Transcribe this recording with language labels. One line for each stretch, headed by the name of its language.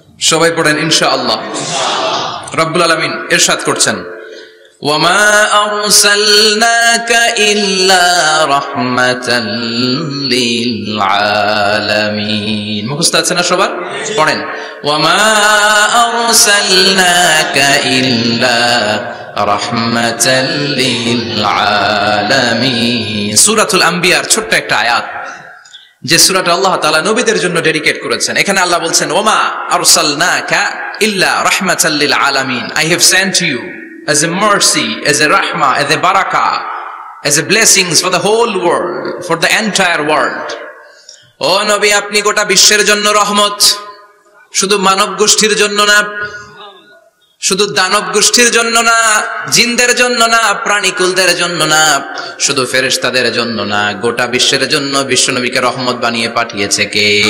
Bangla: সবাই পড়েন ইনশাআল্লাহ। রব্বুল আলামিন ইরশাদ করছেন,
Arabic: ওয়ামা আরসালনাকা ইল্লা রাহমাতাল লিল আলামিন।
Bangla: মুখস্থ আছে না সবার? পড়েন,
Arabic: ওয়ামা আরসালনাকা ইল্লা রাহমাতাল লিল আলামিন।
Bangla: সূরাতুল আম্বিয়ার ছোট্ট একটা আয়াত, যে সূরাটা আল্লাহ তাআলা নবীদের জন্য ডেডিকেট করেছেন। এখানে আল্লাহ বলছেন,
Arabic: ওমা আরসালনাকা ইল্লা রাহমাতাল লিল আলামিন,
English: I have sent you as a mercy, as a rahmah, as a barakah, as a blessings for the whole world, for the entire world.
Bangla: ও নবী, আপনি গোটা বিশ্বের জন্য রহমত, শুধু মানব গোষ্ঠীর জন্য না, শুধু দানব গোষ্ঠীর জন্য না, জিনদের জন্য না, প্রাণীকুলদের জন্য না, শুধু ফেরেশতাদের জন্য না, গোটা বিশ্বের জন্য বিশ্বনবীকে রহমত বানিয়ে পাঠিয়েছে কে?